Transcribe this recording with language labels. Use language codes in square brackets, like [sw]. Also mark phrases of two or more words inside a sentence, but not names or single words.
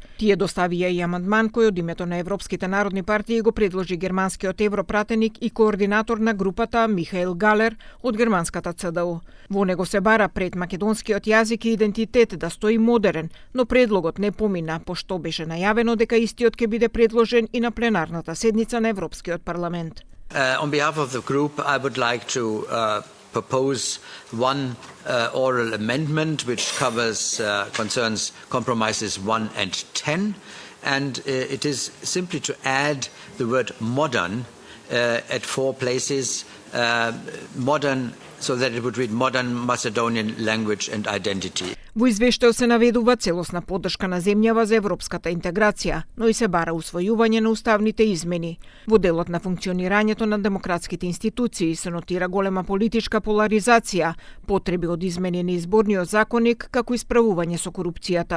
[mk] Тие доставија и амандман кој од името на Европските народни партии го предложи германскиот европратеник и координатор на групата Михаел Галер од германската ЦДУ. Во него се бара пред македонскиот јазик и идентитет да стои модерен, но предлогот не помина, што беше најавено дека истиот ќе биде предложен и на пленарната седница на Европскиот парламент. [en] On behalf of the group, I would like to propose one oral amendment which concerns compromises 1 and 10, and it is simply to add the word modern at 4 places, modern, so that it would read modern Macedonian language and identity. [mk] Во извештајот се наведува целосна поддршка на земјава за европската интеграција, но и се бара усвојување на уставните измени. Во делот на функционирањето на демократските институции се нотира голема политичка поларизација, потреби од измени на изборниот законник, како и справување со корупцијата.